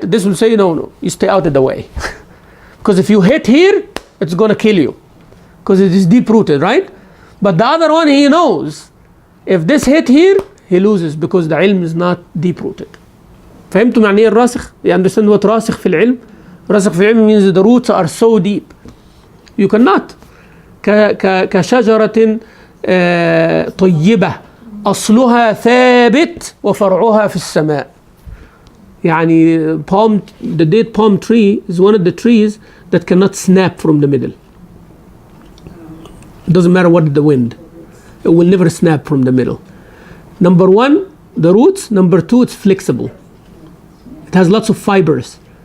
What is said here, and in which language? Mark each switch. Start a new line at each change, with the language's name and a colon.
English: This will say, no, you stay out of the way. Because if you hit here, it's going to kill you. Because it is deep rooted, right? But the other one, he knows. If this hit here, he loses because the ilm is not deep rooted.
Arabic: فهمتم يعني ايه الراسخ?
English: You understand what راسخ في العلم? راسخ في العلم means the roots are so deep. You cannot.
Arabic: كشجرة طيبة أصلها ثابت وفرعها في السماء.
English: يعني the date palm tree is one of the trees that cannot snap from the middle. It doesn't matter what the wind. It will never snap from the middle. Number one, the roots. Number two, it's flexible. It has lots of fibers.